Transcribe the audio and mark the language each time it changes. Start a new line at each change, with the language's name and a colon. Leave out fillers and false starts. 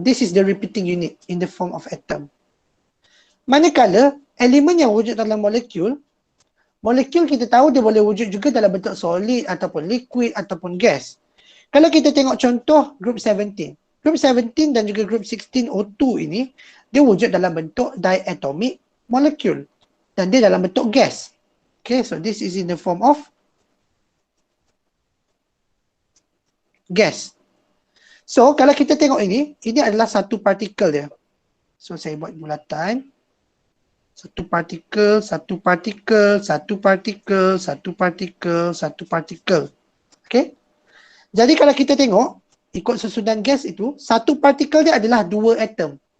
English: This is the repeating unit in the form of atom.
Malay: Manakala elemen yang wujud dalam molekul, molekul kita tahu dia boleh wujud juga dalam bentuk solid ataupun liquid ataupun gas. Kalau kita tengok contoh group 17. Group 17 dan juga group 16 O2 ini, dia wujud dalam bentuk diatomic molecule. Dan dia dalam bentuk gas.
English: Okay, so this is in the form of gas.
Malay: So, kalau kita tengok ini adalah satu partikel dia. So, saya buat bulatan. Satu partikel, satu partikel, satu partikel, satu partikel, satu partikel. Okay. Jadi kalau kita tengok, ikut susunan gas itu, satu partikel dia adalah dua atom.